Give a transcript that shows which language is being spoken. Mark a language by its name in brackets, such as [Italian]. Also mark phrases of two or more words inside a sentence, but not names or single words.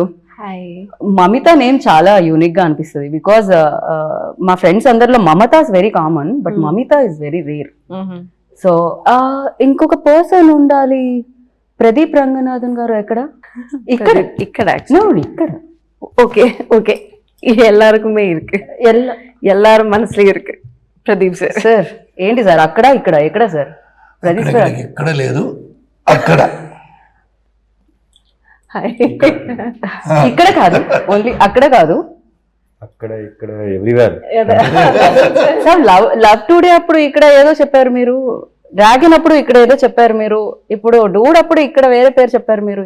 [Telugu] మమిత నేమ్ చాలా యూనిక్ గా అనిపిస్తుంది, బికాజ్ మా ఫ్రెండ్స్ అందరిలో మమత [English] is very common, [Telugu] బట్ మమిత [English] is very rare. [Telugu] సో ఇంకొక పర్సన్ ఉండాలి. ప్రదీప్ రంగనాథన్ గారు ఎక్కడ? ఇక్కడ ఇక్కడ [English] okay okay [Tamil] எல்லாருக்குமே இருக்கு, எல்லாரும் மனசுல இருக்கு. பிரதீப் சார். [Telugu] సార్ ఏంటి సార్ అక్కడ ఇక్కడ ఎక్కడ సార్? ప్రదీప్ సార్ ఇక్కడ లేదు, అక్కడ. ఇక్కడ కాదు, ఓన్లీ అక్కడ కాదు, అక్కడ ఇక్కడ ఎవ్రీవేర్. సార్ లవ్ టుడే అప్పుడు ఇక్కడ ఏదో చెప్పారు మీరు, డ్రాగన్ అప్పుడు ఇక్కడ ఏదో చెప్పారు మీరు, ఇప్పుడు డూడ్ అప్పుడు ఇక్కడ వేరే పేరు చెప్పారు మీరు.